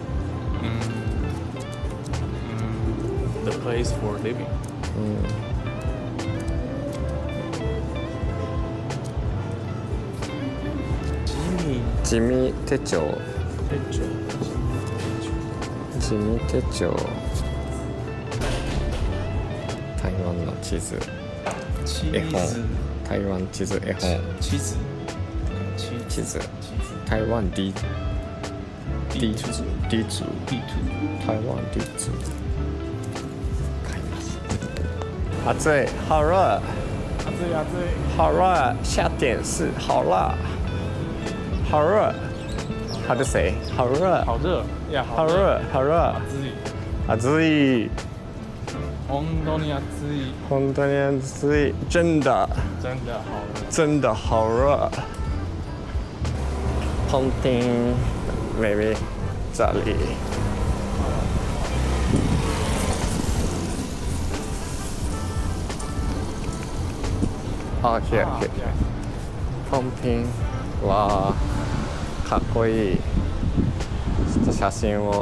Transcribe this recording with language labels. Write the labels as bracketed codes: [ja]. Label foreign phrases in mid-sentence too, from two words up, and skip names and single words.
[en] The place for living. [ja] 地味手帳。地味手帳。台湾の地図。絵本。台湾地図絵本。地図。台湾地図。台湾地図。買います。暑い。 [zh] 好热。好热。下点是好辣。好热。 [en] How to say？ [zh] 好热。好热。好热。好热。 [ja] 暑い。本当に暑い。本当に暑い。 [zh] 真的。真的好热。本店 maybe 这里。here。 [ja] 本店はかっこいい。ちょっと写真を。